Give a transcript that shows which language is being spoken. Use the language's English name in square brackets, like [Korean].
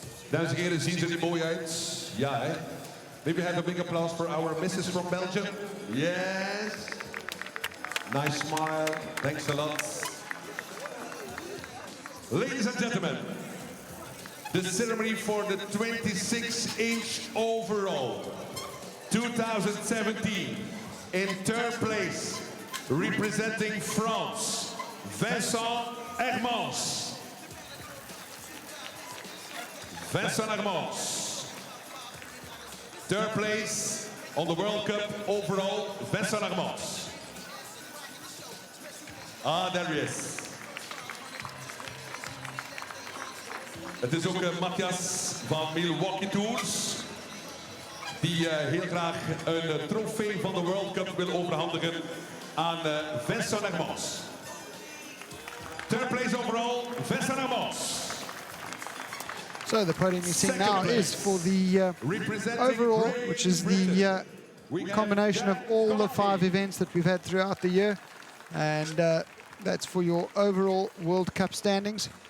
[Dutch] Dames en heren, zien ze er mooi uit? Ja, hè? [English] Maybe have a big applause for our missus from Belgium. Yes. Nice smile. Thanks a lot. Ladies and gentlemen, the ceremony for the 26-inch overall 2017 in third place, representing France, Vincent Hermans. Vincent Hermans. Third place on the World Cup overall, Vincent Hermans. Ah, there he is. [Dutch] Het is ook Matthias van Milwaukee Tours, die heel graag een trofee van de World Cup wil overhandigen aan Vincent Hermans. [English] Third place overall, Vincent Hermans. So the podium you see now is for the overall, which is the combination of all the 5 events that we've had throughout the year. And that's for your overall World Cup standings.